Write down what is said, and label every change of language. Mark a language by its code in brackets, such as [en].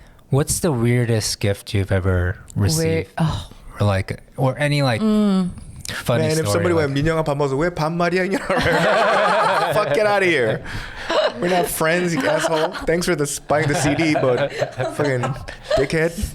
[en] What's the weirdest gift you've ever received? Or like, or any like funny Man, story? if somebody went, [ko] 민영아 밥 먹어서 왜 반말이야? [en] Fuck, get out of here. We're not friends, you asshole. Thanks for buying the CD, but fucking dickhead.